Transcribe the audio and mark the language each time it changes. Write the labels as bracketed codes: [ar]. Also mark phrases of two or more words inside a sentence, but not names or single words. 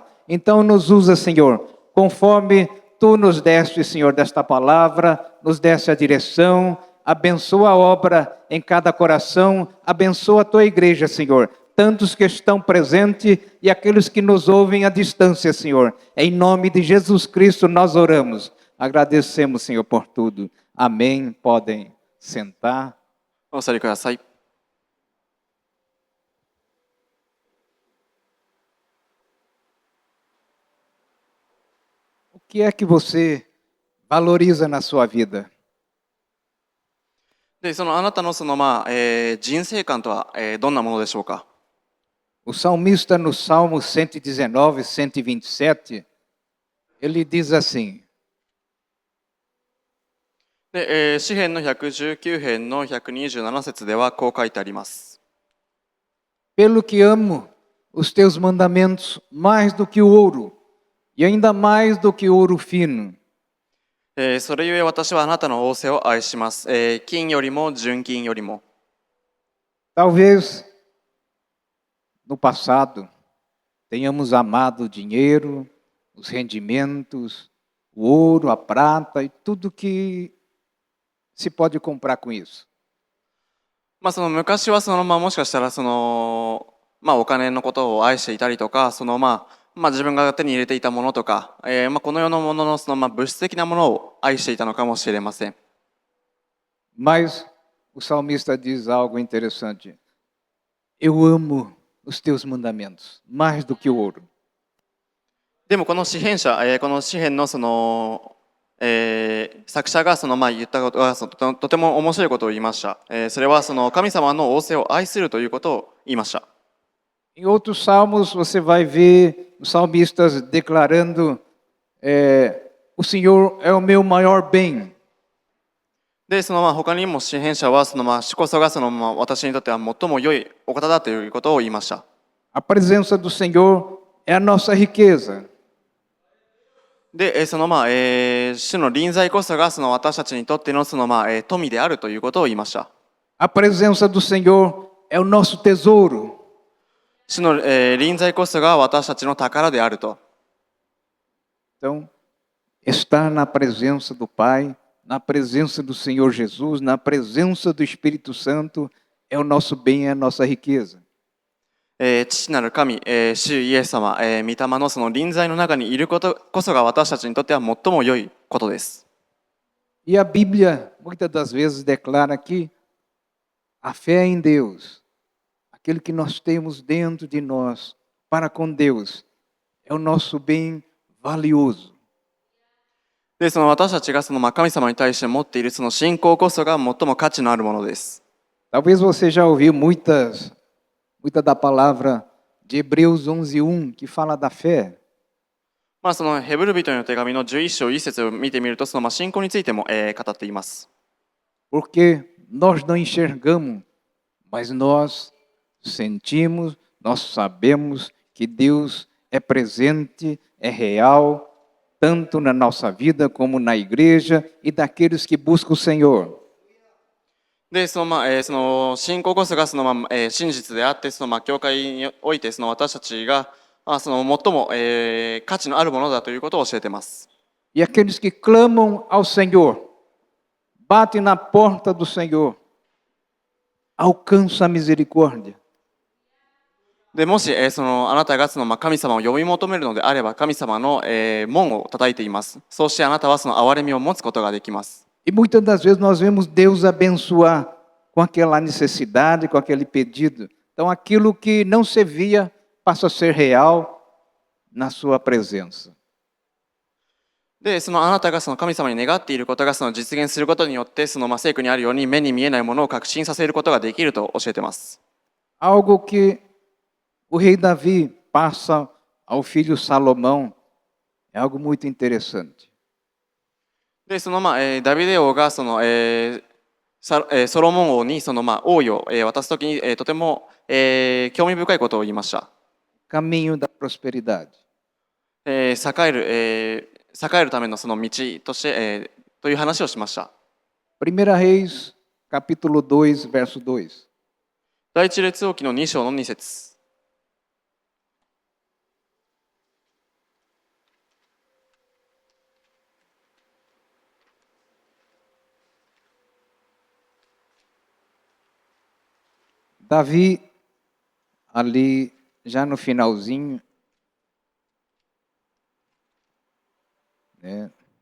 [pt] Então nos usa, Senhor, conforme Tu nos deste, Senhor, desta palavra, nos deste a direção, abençoa a obra em cada coração, abençoa a Tua igreja, Senhor, tantos que estão presentes e aqueles que nos ouvem à distância, Senhor. Em nome de Jesus Cristo nós oramos. Agradecemos, Senhor, por tudo. Amém. Podem sentar. [ja] お座りください。 [pt] O que é que você valoriza na sua vida? [ja] で、あなたの人生観とは、どんなものでしょうか。 [pt] O salmista no Salmo 119, 127, ele diz assim: [ja] で、詩編の119編の127節ではこう書いてあります。 [pt] Pelo que amo os teus mandamentos mais do que o ouro, e ainda mais do que o ouro fino. [ja] それゆえ私はあなたの仰せを愛します。金よりも純金よりも。 [pt] Talvez no passado tenhamos amado o dinheiro, os rendimentos, o ouro, a prata e tudo que se pode comprar com isso. [ja] 昔はもしかしたらお金のことを愛していたりとか自分が手に入れていたものとか、この世のものの物質的なものを愛していたのかもしれません。 [pt] Mas o salmista diz algo interessante. Eu amo os teus mandamentos mais do que o ouro. [ja] でもこの詩編の作者が言ったことがとても面白いことを言いました。それは神様の仰せを愛するということを言いました。 [pt] Em outros salmos você vai ver os salmistas declarando: o Senhor é o meu maior bem. [ja] で、他にも詩編者は主こそが私にとっては最も良いお方だということを言いました。 [pt] A presença do Senhor é a nossa riqueza. [ja] で、主の臨在こそが私たちにとっての富であるということを言いました。 [pt] A presença do Senhor é o nosso tesouro. [ja] 主の臨在こそが私たちの宝であると。 [pt] Então, estar na presença do Pai, na presença do Senhor Jesus, na presença do Espírito Santo é o nosso bem, é a nossa riqueza. [ja] 父なる神、主イエス様、御霊の臨在の中にいることこそが私たちにとっては最も良いことです。 [pt] E a Bíblia muitas das vezes declara que a fé em Deus aquilo que nós temos dentro de nós para com Deus é o nosso bem valioso. [ja] で、その私たちがその神様に対して持っているその信仰こそが最も価値のあるものです。 [pt] Talvez você já ouviu muita da palavra de Hebreus 11:1 que fala da fé. [ja] そのヘブル人への手紙の11章1節を見てみると、その信仰についても、語っています。 [pt] Porque nós não enxergamos, mas nós sentimos, nós sabemos que Deus é presente, é real, tanto na nossa vida como na igreja e daqueles que buscam o Senhor. [ja] で、その信仰こそが真実であって、教会において私たちがその最も、価値のあるものだということを教えています。 [pt] E aqueles que clamam ao Senhor, batem na porta do Senhor, alcançam a misericórdia. [ja] でもし、あなたが神様を呼び求めるのであれば、神様の、門を叩いています。そうしてあなたはその憐れみを持つことができます。 [pt] E muitas das vezes nós vemos Deus abençoar com aquela necessidade, com aquele pedido. Então aquilo que não se via passa a ser real na sua presença. [ja] で、あなたが神様に願っていることが実現することによって、聖句にあるように目に見えないものを確信させることができると教えています。 [pt] Algo que o rei Davi passa ao filho Salomão é algo muito interessante. [ja] で、ダビデ王がソロモン王に王位を渡すときに、とても、興味深いことを言いました。 [pt] Caminho da prosperidade. [ja] 栄えるためのその道として、という話をしました。 [pt] 1 Reis, capítulo 2, verso 2. [ja] 第一列王記の2章の2節。 [pt] Davi, ali já no finalzinho, né?